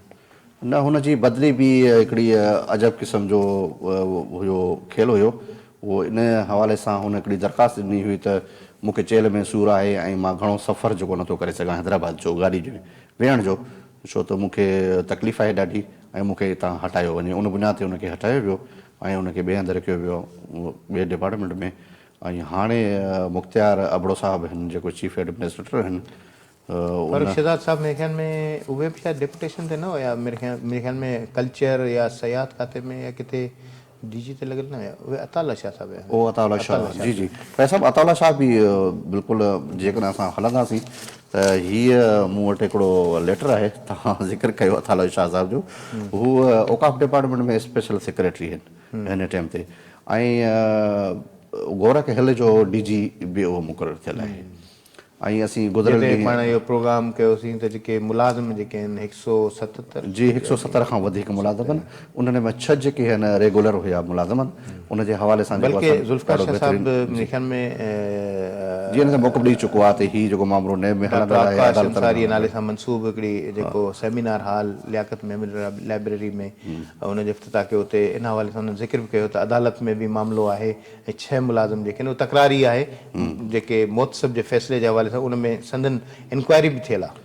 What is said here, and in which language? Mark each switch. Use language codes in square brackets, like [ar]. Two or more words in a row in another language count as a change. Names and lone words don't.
[sd] न हुन जी बदिली बि हिकिड़ी अजब क़िस्म जो हुयो खेल हुयो उहो इन हवाले सां हुन हिकिड़ी दरख़्वास्त ॾिनी हुई त मूंखे चेल में सूरु आहे ऐं मां घणो सफ़र जेको नथो करे सघां हैदराबाद जो गाॾी जो वेहण जो छो त मूंखे तकलीफ़ आहे ॾाढी ऐं मूंखे हितां हटायो वञे उन बुनियाद ते उनखे हटायो वियो ऐं उनखे ॿिए हंधि रखियो वियो ॿिए डिपार्टमेंट में ऐं हाणे मुख़्तियार अबड़ो साहब आहिनि जेको [en] chief administrator [sd] आहिनि फ़र्क़ शहज़ाद साहब [ur] میرے خیال میں [sd] उहे बि शायदि डेपुटेशन ते न हुया [ur] میرے خیال میں [sd] कल्चर या सयाहत खाते में या किथे DG ते लॻल न हुया उहे अताउल्ला शाह साहब हुया ओ अताउल्ला शाह जी जी फैज़ साहब अताउल्ला शाह बि बिल्कुलु जेकॾहिं असां हलंदासीं त हीअ मूं वटि हिकिड़ो लेटर आहे तव्हां ज़िक्र कयो अताउल्ला शाह साहब जो हू औकाफ़ डिपार्टमेंट में [en] special secretary [sd] आहिनि हिन टाइम ते ऐं गोरख हिल जो DG बि उहो मुक़ररु थियल आहे ऐं असीं गुज़िरियल पाण इहो प्रोग्राम कयोसीं त जेके मुलाज़िम जेके आहिनि 177 जी 170 खां वधीक मुलाज़िम आहिनि उन्हनि में 6 जेके आहिनि रेगुलर हुया मुलाज़िम उन जे हवाले सां बल्कि ज़ुल्फ़िकार शाह साहब [ur] میرے خیال میں [sd] जीअं हिन मौक़ो ॾेई चुको आहे त हीउ जेको मामिलो नए में डॉक्टर हलंदड़ आहे आकाश अदालत अंसारीअ नाले सां मनसूब हिकिड़ी जेको [en] seminar hall [sd] लियाकत मेमोरियल लाइब्रेरी में हुनजे इफ़्तिताह कयो, उते इन हवाले सां हुन ज़िक्र बि कयो त अदालत में बि मामिलो आहे ऐं 6 मुलाज़िम जेके आहिनि उहे तकरारी आहे जेके मोतसिब जे फ़ैसिले जे हवाले सां उन में संदन इंक्वायरी बि थियल आहे।